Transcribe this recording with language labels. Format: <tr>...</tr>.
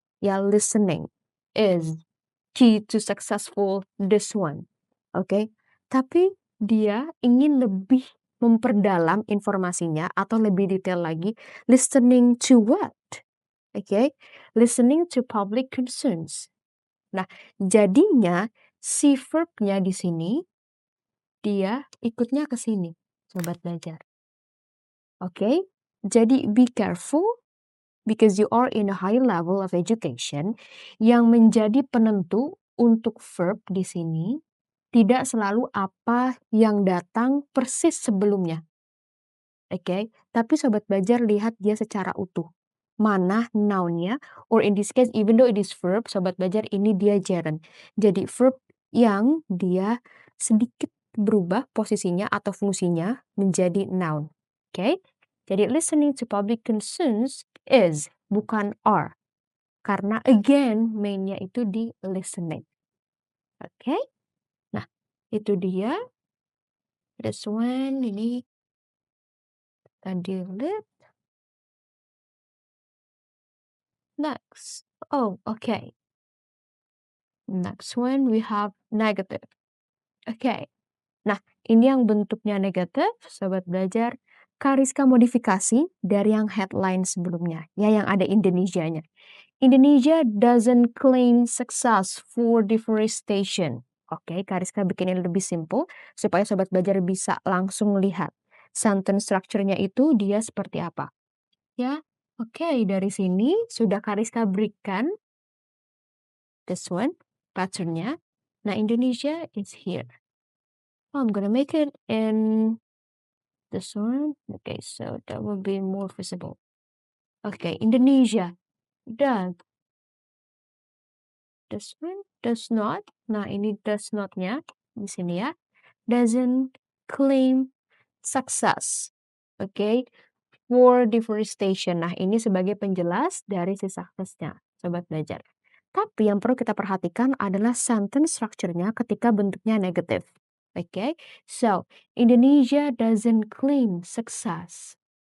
<en>Ya, listening is key to successful this one. Oke?</en> <id>Tapi dia ingin lebih memperdalam informasinya atau lebih detail lagi.</id> <en>Listening to what? Oke? Listening to public concerns.</en> <id>Nah, jadinya si verb-nya di sini dia ikutnya ke sini, Sobat Belajar. Oke?</id> <en>Jadi be careful because you are in a high level of education.</en> <id>Yang menjadi penentu untuk verb di sini tidak selalu apa yang datang persis sebelumnya. Oke, tapi Sobat Belajar lihat dia secara utuh. Mana noun-nya,</id> <en>or in this case even though it is verb,</en> <id>Sobat Belajar ini dia gerund. Jadi verb yang dia sedikit berubah posisinya atau fungsinya menjadi noun.</id> <en>Oke, jadi listening to public concerns is, bukan are.</en> <id>Karena again mainnya itu di listening. Oke, nah itu dia.</id> <en>This one</en> <id>ini tadi lihat.</id> <en>Next. Oh, okay. Next one we have negative.</en> <id>Okay. Nah, ini yang bentuknya negatif, Sobat Belajar. Kariska modifikasi dari yang headline sebelumnya, ya yang ada Indonesianya.</id> <en>Indonesia doesn't claim success for deforestation.</en> <id>Oke, Kariska bikin ini lebih simple supaya Sobat Belajar bisa langsung lihat sentence structure-nya itu dia seperti apa. Ya, oke, dari sini sudah Kariska berikan</id> <en>this one,</en> <id>patternnya.</id> <en>Nah, Indonesia is here. Oh, I'm gonna make it in this one. Okay, so that will be more visible. Okay, Indonesia. Does. This one does not.</en> <id>Nah, ini does not-nya di sini ya.</id> <en>Doesn't claim success. Okay, for deforestation.</en> <id>Nah, ini sebagai penjelas dari si success-nya, Sobat Belajar. Tapi yang perlu kita perhatikan adalah sentence structure-nya ketika bentuknya negatif.</id> <en>Okay, so Indonesia doesn't claim success.</en>